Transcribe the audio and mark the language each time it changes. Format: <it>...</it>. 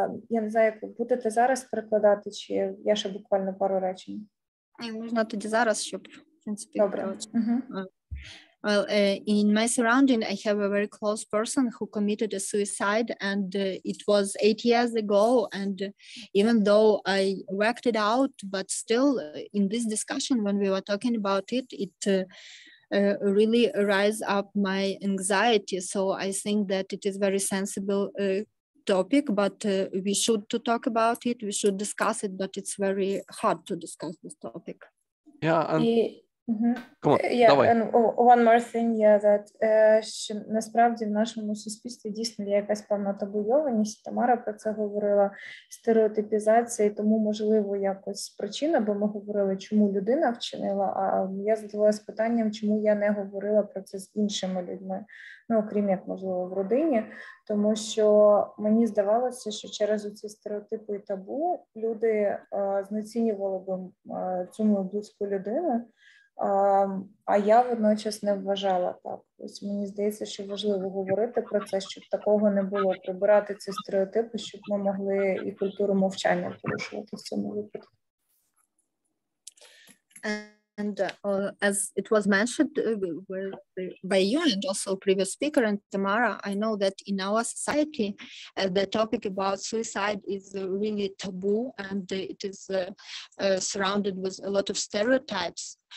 <uk>Я не знаю, як ви будете зараз перекладати, чи я ще буквально пару речень? Можна тоді зараз, щоб, в принципі, добре.</uk> <en>Well, in my surrounding, I have a very close person who committed a suicide, and it was 8 years ago. And even though I worked it out, but still in this discussion, when we were talking about it, it really rise up my anxiety. So I think that it is very sensible topic, but we should to talk about it. We should discuss it, but it's very hard to discuss this topic. Yeah. And... Come on,</en> <uk>давай.</uk> <en>And one more thing, that</en> <uk>що насправді в нашому суспільстві дійсно є якась певна табуйованість. Тамара про це говорила, стереотипізація, і тому, можливо, якось причина, бо ми говорили, чому людина вчинила, а я задавалася питанням, чому я не говорила про це з іншими людьми, окрім як, можливо, в родині, тому що мені здавалося, що через ці стереотипи і табу люди знецінювали б цю мою близьку людину, а я водночас не вважала так. Ось мені здається, що важливо говорити про це, щоб такого не було, прибирати ці стереотипи, щоб ми могли і культуру мовчання порушувати в цьому випадку.</uk> <en>And as it was mentioned by you and also previous speaker and Tamara, I know that in our society, the topic about suicide is really taboo, and it is surrounded with a lot of stereotypes.</en>